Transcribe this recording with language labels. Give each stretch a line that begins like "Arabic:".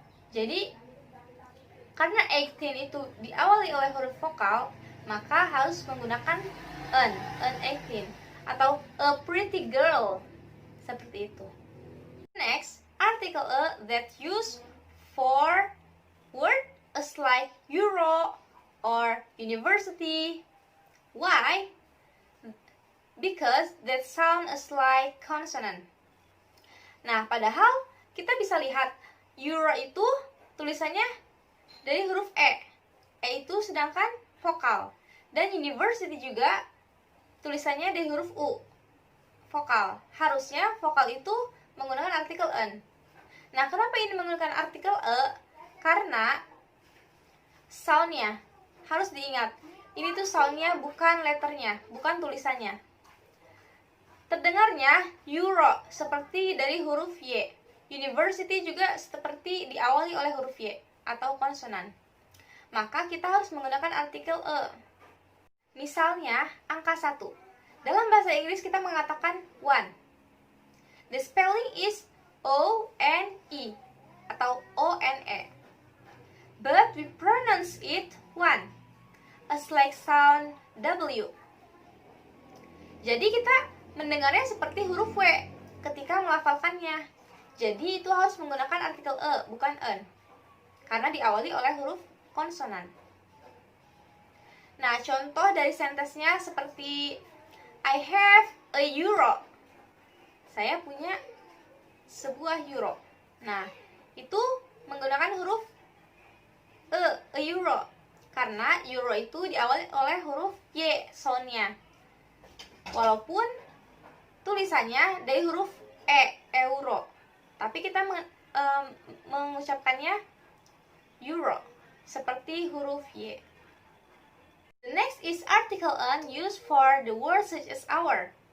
Indonesian: Jadi karena 18 itu diawali oleh huruf vokal, maka harus menggunakan an 18 atau
English: a pretty girl,
Indonesian: seperti itu.
English: Next, article a that use for word as like euro or university. Why? Because that sound as like consonant.
Indonesian: Nah, padahal kita bisa lihat euro itu tulisannya dari huruf e itu sedangkan vokal, dan university juga tulisannya dari huruf u, vokal. Harusnya vokal itu menggunakan artikel en. Nah, kenapa ini menggunakan artikel e? Karena soundnya harus diingat. Ini tuh soundnya, bukan letternya, bukan tulisannya. Terdengarnya Euro seperti dari huruf Y. University juga seperti diawali oleh huruf Y atau konsonan. Maka kita harus menggunakan artikel e. Misalnya angka 1. Dalam bahasa Inggris kita mengatakan one.
English: The spelling is O-N-E atau O-N-E. But we pronounce it one, as like sound W.
Indonesian: Jadi kita mendengarnya seperti huruf W ketika melafalkannya. Jadi itu harus menggunakan artikel e, bukan en. Karena diawali oleh huruf konsonan. Nah, contoh dari sentensinya seperti
English: I have a euro.
Indonesian: Saya punya sebuah euro. Nah, itu menggunakan huruf e, a euro. Karena euro itu diawali oleh huruf Y soundnya. Walaupun tulisannya dari huruf E, euro. Tapi kita mengucapkannya euro, seperti huruf Y.
English: The next is article en used for the word such as hour.